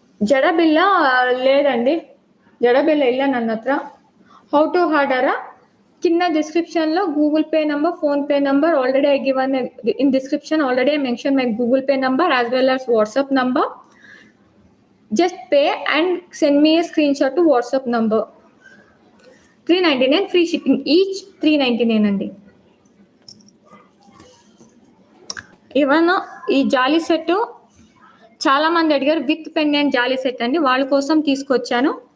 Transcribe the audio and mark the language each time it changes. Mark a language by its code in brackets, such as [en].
[te] జడబిల్ల లేదండి, జడబిల్ల [kn] ಇಲ್ಲ ನನ್ನ ಹತ್ರ. [en] How to order కింద description లో Google Pay number, PhonePe number already I given in description. Already I mention my Google Pay number as well as WhatsApp number. Just pay and send me a screenshot to WhatsApp number. 399 free shipping, each 399 అండి. [te] Even ఈ జాలీ set చాలా మంది అడిగారు, [en] with pendant జాలీ set [te] అండి, వాళ్ళ కోసం తీసుకొచ్చాను.